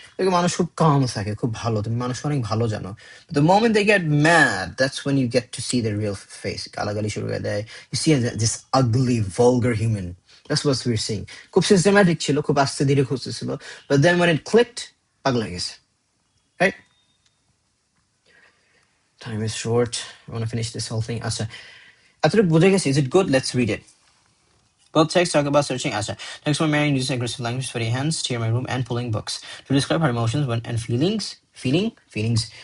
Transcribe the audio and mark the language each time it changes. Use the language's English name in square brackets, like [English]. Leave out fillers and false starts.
[Bangla] মানুষ খুব calm থাকে, খুব ভালো, তুমি মানুষ অনেক ভালো জানো। [English] But the moment they get mad, that's when you get to see their real face. [Bangla] গালাগালি শুরু করে দেয়। [English] You see this ugly, vulgar human. That's what we're seeing. [Bangla] খুব systematic ছিল, খুব আস্তে ধীরে খুঁজতেছিল। [English] But then when it clicked, [Bangla] পাগল হয়ে গেছে। [English] Right? Time is short. I want to finish this whole thing. [Bangla] আচ্ছা, এতটুকু বুঝে গেছি। [English] Is it good? Let's read it. Both texts talk about searching Asha. Text one Marian uses aggressive language, sweaty hands, tear my room, and pulling books to describe her emotions and feelings. Feelings